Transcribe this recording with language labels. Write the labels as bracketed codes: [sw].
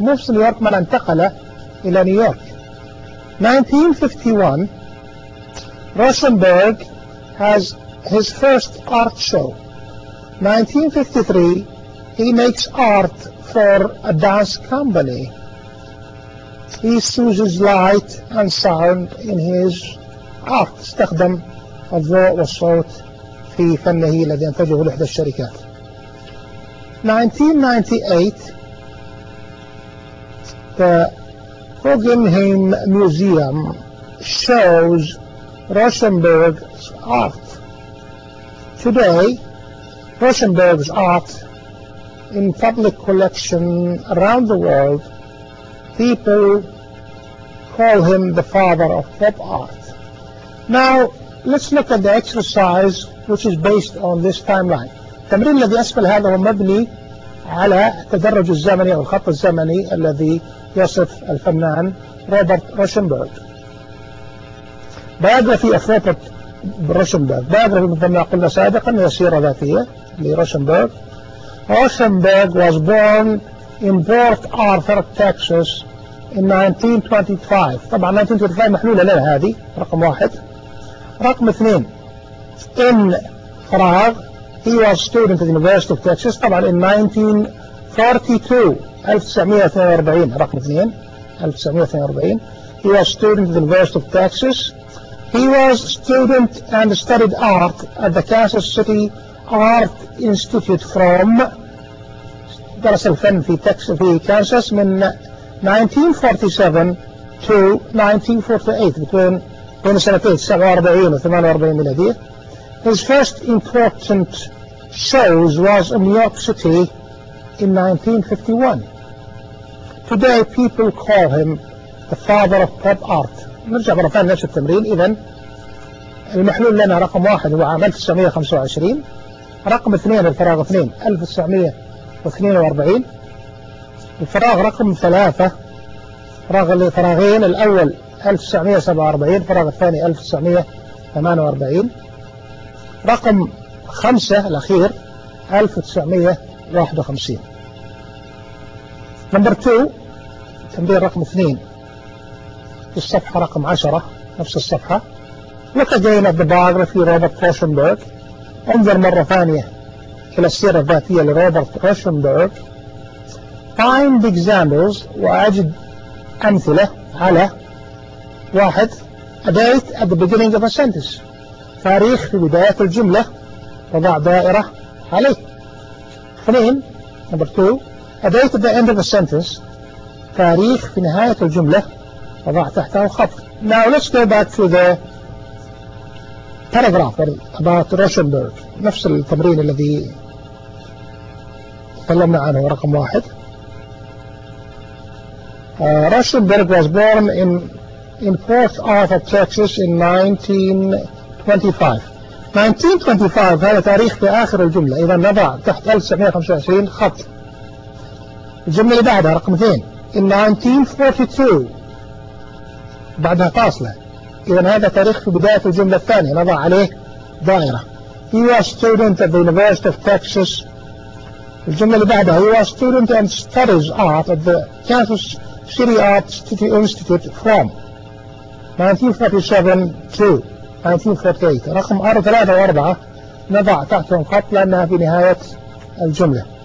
[en] Moves to New York, [ar] من انتقل إلى نيويورك. [en] 1951, Rosenberg has his first art show. 1953, he makes art for a dance company. He uses light and sound in his art. [ar] استخدم الضوء والصوت في فنه الذي ينتجه لإحدى الشركات. [en] 1998, the Guggenheim Museum shows Rauschenberg's art. Today, Rauschenberg's art in public collection around the world, people call him the father of pop art. Now, let's look at the exercise which is based on this timeline. [ar] تمرين الذي أسفل هذا هو مبني على التدرج الزمني أو الخط الزمني الذي يصف الفنان روبرت روشنبرغ. بايوغرافي أوف روبرت روشنبرغ. بايوغرافي مثل ما قلنا سابقا هي سيرة ذاتية لروشنبرغ. [en] Rosenberg was born in Port Arthur, Texas, in 1925. [ar] طبعا 1925 محلولة لنا هذه رقم واحد. رقم اثنين [en] in فراغ he was student at the University of Texas طبعا in 1942 he was student at the University of Texas. He was student and studied art at the Kansas City Art Institute from [ar] درس الفن في تكساس في كانساس [en] من 1947 to 1948 [ar] بين سنتين 47 و 48 ميلادية. [en] His first important shows was in New York City in 1951. Today people call him the father of pop art. [ar] نرجع مرة ثانية نفس التمرين. إذن المحلول لنا رقم واحد هو عام 1925، رقم اثنين الفراغ اثنين 1942، الفراغ رقم ثلاثة فراغ الفراغين الأول 1947، الفراغ الثاني 1948، رقم خمسة الأخير 1951. نمبر 2 تمرين رقم اثنين في الصفحة رقم 10 نفس الصفحة. [en] Look again at the biography of Robert Rauschenberg. [ar] انظر مرة ثانية إلى السيرة الذاتية لروبرت روشنبرغ. [en] Find examples [ar] وأجد أمثلة على واحد [en] a date at the beginning of a sentence [ar] تاريخ في بداية الجملة وضع دائرة عليه. [en] اثنين number two a date at the end of a sentence [ar] تاريخ في نهاية الجملة وضع تحتها خط. [en] Now let's go back to the paragraph about Rauschenberg. [ar] نفس التمرين الذي تكلمنا عنه رقم واحد. [en] Rauschenberg was born in Port Arthur, Texas in 1925. [ar] هذا تاريخ في آخر الجملة. إذا نضع تحت 1925 خط. الجملة اللي بعدها رقم اثنين. [en] In 1942. [ar] بعدها فاصلة. إذا هذا تاريخ في بداية الجملة الثانية. نضع عليه دائرة. [en] He was student at the University of Texas. [ar] الجملة اللي بعدها هو [en] student and studies art at the Kansas City Art Institute from 1947 to 1948. [ar] رقم 3 و 4 نضع تحتهم خط لأنها في نهاية الجملة.